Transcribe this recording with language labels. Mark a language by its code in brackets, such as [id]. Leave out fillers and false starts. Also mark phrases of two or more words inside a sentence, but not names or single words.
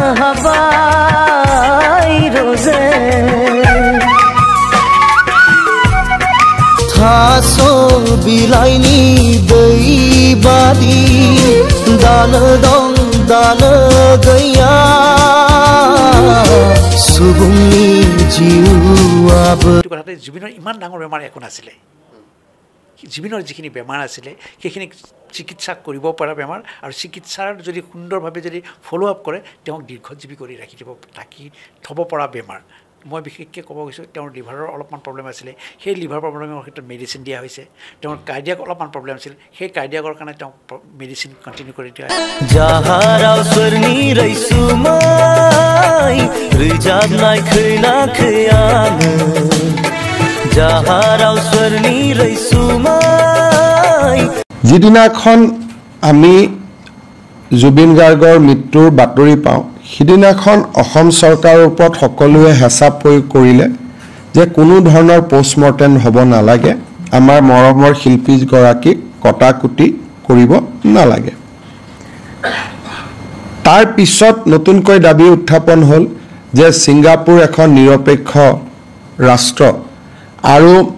[brx] हाबाय रोजे थास' बिलाइनि दै बादि दानो दं दानो गैया सुबुंनि जिउआबो [as] কথাতে জীবনৰ ইমান ডাঙৰ বেমাৰ একো নাছিলে জীবনৰ যিখিনি বেমাৰ আছিলে সেইখিনি চিকিৎসা কৰিব পৰা বেমাৰ আৰু চিকিৎসাৰ যদি সুন্দৰভাৱে যদি [en] follow up [as] কৰে তেওঁক দীৰ্ঘজীৱী কৰি ৰাখি দিব থাকি থ'ব পৰা বেমাৰ মই বিশেষকৈ ক'ব গৈছোঁ তেওঁৰ লিভাৰৰ অলপমান প্ৰব্লেম আছিলে সেই লিভাৰ প্ৰব্লেমৰ ক্ষেত্ৰত মেডিচিন দিয়া হৈছে তেওঁৰ কাৰ্ডিয়াক অলপমান প্ৰব্লেম আছিল সেই কাৰ্ডিয়াকৰ কাৰণে তেওঁ [en] medicine continue [as] কৰি দিয়া [brx] जाहाराव सोरनि रैसुमै रोजाबनाय खोनाखै आङो जाहाराव सोरनि रैसुमै [as] যিদিনাখন আমি জুবিন গাৰ্গৰ মৃত্যুৰ বাতৰি পাওঁ সিদিনাখন অসম চৰকাৰৰ ওপৰত সকলোৱে হেঁচা প্ৰয়োগ কৰিলে যে কোনো ধৰণৰ পোষ্টমৰ্টেম হ'ব নালাগে আমাৰ মৰমৰ শিল্পীগৰাকীক কটাকুটি কৰিব নালাগে তাৰ পিছত নতুনকৈ দাবী উত্থাপন হ'ল যে ছিংগাপুৰ এখন নিৰপেক্ষ ৰাষ্ট্ৰ আৰু